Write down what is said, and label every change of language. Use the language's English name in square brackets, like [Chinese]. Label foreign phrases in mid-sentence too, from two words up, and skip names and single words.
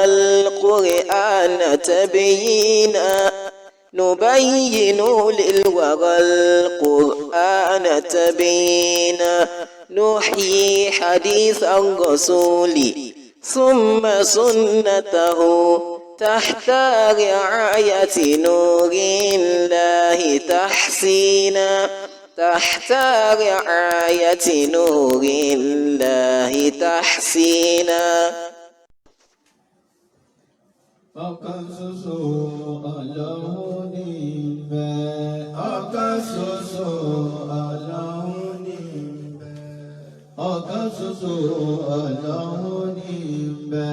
[Arabic] القرآن تبيينا نبين للورى القرآن تبيينا نحيي حديث الرسول ثم سنته تحت رعاية نور الله تحسينا تحت رعاية نور الله تحسينا. [Yoruba] Ọ̀kan ṣoṣo Ọlọ́hun ní ń bẹ. Ọ̀kan ṣoṣo Ọlọ́hun ní ń bẹ. Ọ̀kan ṣoṣo Ọlọ́hun ní ń bẹ.